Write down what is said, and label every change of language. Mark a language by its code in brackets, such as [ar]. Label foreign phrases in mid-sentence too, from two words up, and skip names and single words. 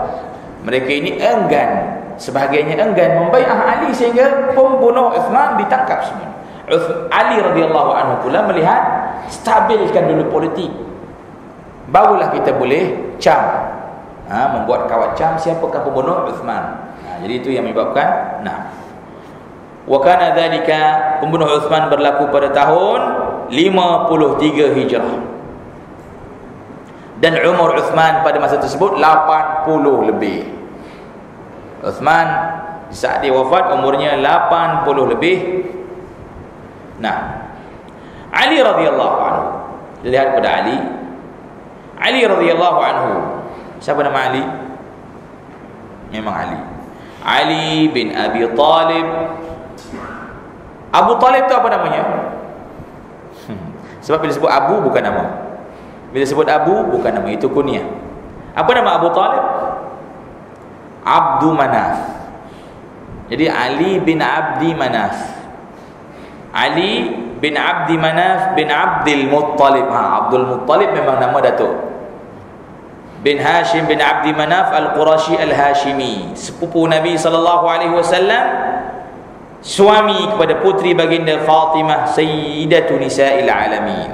[ms] Mereka ini enggan, sebahagiannya enggan membai'ah Ali sehingga pembunuh Uthman ditangkap semua. Ali [ar] رضي الله عنه [ms] pula melihat, stabilkan dulu politik, barulah kita boleh membuat kawat cam siapakah pembunuh Uthman. Jadi itu yang menyebabkan [ar] وكان ذلك, [ms] pembunuh Uthman berlaku pada tahun 53 Hijrah. Dan umur Uthman pada masa tersebut 80 lebih. Uthman saat dia wafat umurnya 80 lebih. Ali [ar] رضي الله عنه, [ms] lihat pada Ali [ar] رضي الله عنه. [ms] Siapa nama Ali? Memang Ali bin Abi Talib. Abu Talib itu apa namanya? Sebab bila disebut Abu bukan nama. Bila disebut Abu bukan nama, itu kunyah. Apa nama Abu Talib? Abdu Manaf. Jadi Ali bin Abdi Manaf. Ali bin Abdi Manaf bin Abdul Muttalib. Abdul Muttalib memang nama datuk. Bin Hashim bin Abdi Manaf Al-Qurashi Al-Hashimi, sepupu Nabi SAW, suami kepada putri baginda Fatimah [ar] سيدة نساء العالمين.